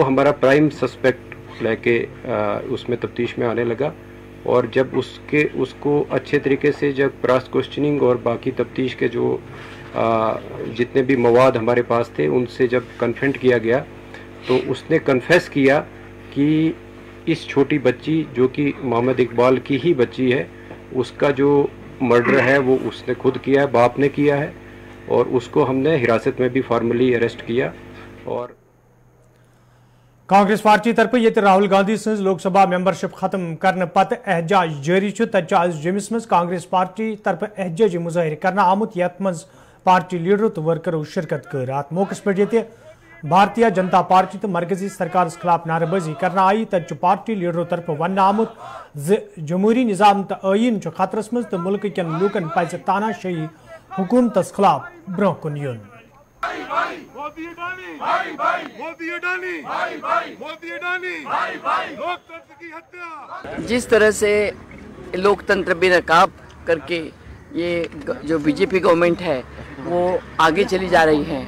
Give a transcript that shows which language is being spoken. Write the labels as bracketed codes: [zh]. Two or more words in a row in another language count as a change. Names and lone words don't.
[hi] हमारा [en] prime suspect [hi] लेके उसमें तफ्तीश में आने लगा और जब उसको अच्छे तरीके से जब [en] cross questioning [hi] और बाकी तफ्तीश के जो जितने भी मवाद हमारे पास थे उनसे जब कन्फ्रंट किया गया तो उसने कन्फेस किया कि इस छोटी बच्ची जो कि मोहम्मद इकबाल की ही बच्ची है उसका जो मर्डर है वो उसने खुद किया है, बाप ने किया है और उसको हमने हिरासत में भी [en] formally arrest [hi] किया। और [ks] कांग्रेस पार्टी तरफ ये राहुल गांधी सज लोकसभा मेंबरशिप खत्म करने पत एहतजाज जारी तज जम्मू मज कांग्रेस पार्टी तरफ एहतजाज मुजाहिर करना आमुत यथ मज पार्टी लीडरों तो वर्करों शिरकत कर अत मौके पे भारतीय जनता पार्टी तो मरकजी सरकार खिलाफ नारेबाजी करना आई तज पार्टी लीडरों तरफ वन आमुत जमहूरी निज़ाम तो आइन खतरस मज तो मुल्क कन लूकन पज तानाशाही हुकूमत खिलाफ ब्रोह कुन युन। [hi] जिस तरह से लोकतंत्र बेनकाब करके ये जो बीजेपी गवर्नमेंट है वो आगे चली जा रही है।